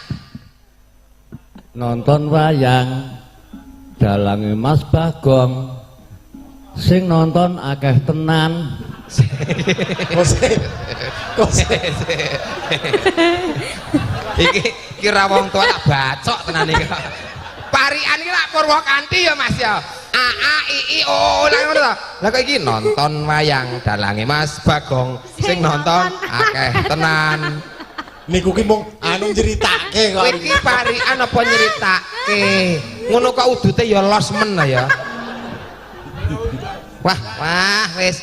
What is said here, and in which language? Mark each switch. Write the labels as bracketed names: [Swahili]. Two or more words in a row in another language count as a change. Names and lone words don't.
[Javanese] Nonton wayang dalange Mas Bagong sing nonton akeh tenan. Kose. Iki ra wong tua tak bacok tenan iki. Parian iki lak Purwakanthi ya Mas ya. A a i i o lah ngono to. Lah kok iki nonton wayang dalange Mas Bagong sing nonton akeh tenan. Niku ki mung anu nyeritake kok. Kowe iki parian apa nyeritake? Ngono kok udute ya los men ya. Wah, wis.